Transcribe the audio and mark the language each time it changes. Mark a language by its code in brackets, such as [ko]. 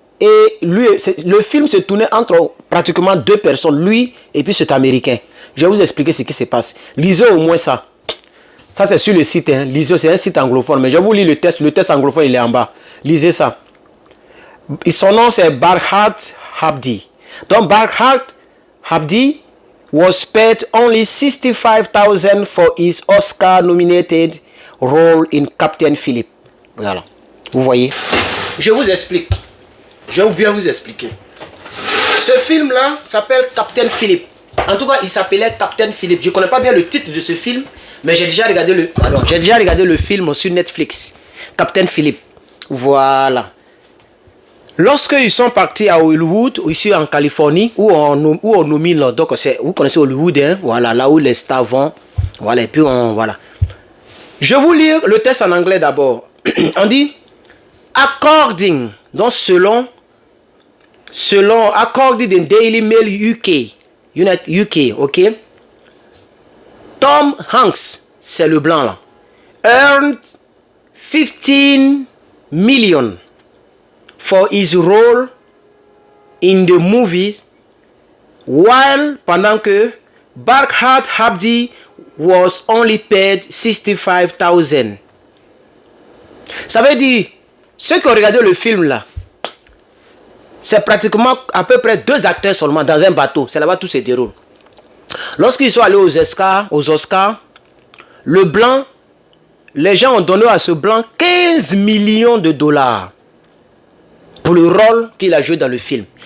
[fr] Et lui, le film se tournait entre pratiquement deux personnes, lui et puis cet Américain. Je vais vous expliquer ce qui se passe. Lisez au moins ça. Ça, c'est sur le site. Hein. Lisez, c'est un site anglophone. Mais je vais vous lire le test. Le test anglophone, il est en bas. Lisez ça. Son nom, c'est Barkhad Habdi. Donc, [en] Barkhad Habdi was paid only $65,000 for his Oscar-nominated role in Captain Philip. [fr] Voilà. Vous voyez. Je vous explique. Je vais bien vous expliquer. Ce film-là s'appelle Captain Philip. En tout cas, il s'appelait Captain Philip. Je ne connais pas bien le titre de ce film, mais j'ai déjà regardé le film sur Netflix. Captain Philip. Voilà. Lorsqu'ils sont partis à Hollywood, ici en Californie, où on nomine, donc vous connaissez Hollywood, hein, voilà, là où les stars vont. Voilà, et puis voilà. Je vais vous lire le test en anglais d'abord. On dit according, donc selon [en] according the Daily Mail UK, [fr] ok. [en] Tom Hanks, [fr] c'est le blanc là, [en] earned 15 million for his role in the movie, while [fr] pendant que [en] Barkhad Habdi was only paid 65,000. [fr] Ça veut dire, ceux qui ont regardé le film là, c'est pratiquement à peu près 2 acteurs seulement dans un bateau. C'est là-bas tout se déroule. Lorsqu'ils sont allés aux Oscars, le blanc, les gens ont donné à ce blanc 15 millions de dollars pour le rôle qu'il a joué dans le film.